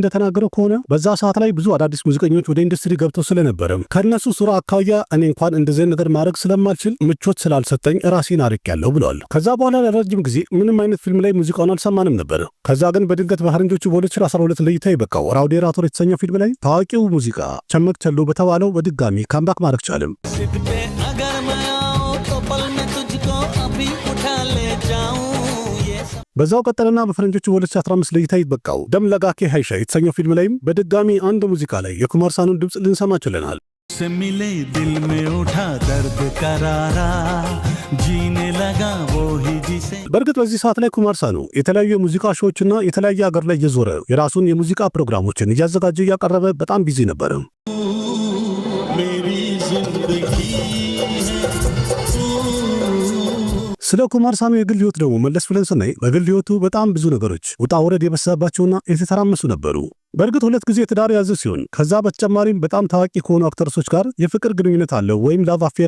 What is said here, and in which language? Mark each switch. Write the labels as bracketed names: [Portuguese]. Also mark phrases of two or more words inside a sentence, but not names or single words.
[Amharic] እንደተናገረው ከሆነ በዛ ሰዓት ላይ ብዙ አዳዲስ ሙዚቀኞች ወደ ኢንዱስትሪ ገብተው ስለነበረ ከነሱ ሱራ አካያ እኔ እንኳን እንደዚህ ነገር ማድረግ ስለማልችል ምቾት ስላልሰጠኝ ራሴን አርቄያለሁ ብለዋል። ከዛ በኋላ ለረጅም ጊዜ ምንም አይነት ፊልም ላይ ሙዚቃውን አልሰማንም ነበር። ከዛ ግን በድንገት በፈረንጆቹ በ2012 ለይታ ይበቃው ራውዴራቶር የተሰኘው ፊልም ላይ ታዋቂው ሙዚቃ ቸመክ ቸሎ በተባለው በድጋሚ ካምባክ ማድረግ ቻለም። በዛው ቀጠለና በፈረንጆቹ በ2015 ለይታ ይበቃው ደም ለጋኬ ሃይሻ የተሰኘው ፊልም ላይም በድጋሚ አንድ ሙዚቃ ላይ የኩማር ሳኑን ድምጽ ልንሰማ ችለናል። [Hindi] से मिले दिल में उठा दर्द करारा जीने लगा वो ही जिसे [Amharic] በእርግጥ በዚህ ሰዓት ላይ ኩማር ሳኑ የተለያዩ የሙዚቃ ሾዎችና የተለያየ ሀገር ላይ እየዞረ የራሱን የሙዚቃ ፕሮግራሞችን እያዘጋጀ እያቀረበ በጣም ቢዚ ነበር። ስለ ኩማር ሳኑ የግል ህይወት ደግሞ መለስ ብለን ስናይ በግል ህይወቱ በጣም ብዙ ነገሮች ውጣ ውረድ የበዛባቸውና የተተራመሱ ነበሩ። በእርግጥ 2 ጊዜ ትዳር ያዘ ሲሆን ከዛ በተጨማሪም በጣም ታዋቂ ከሆኑ አክተርሶች ጋር የፍቅር ግንኙነት አለው ወይም [English] love affair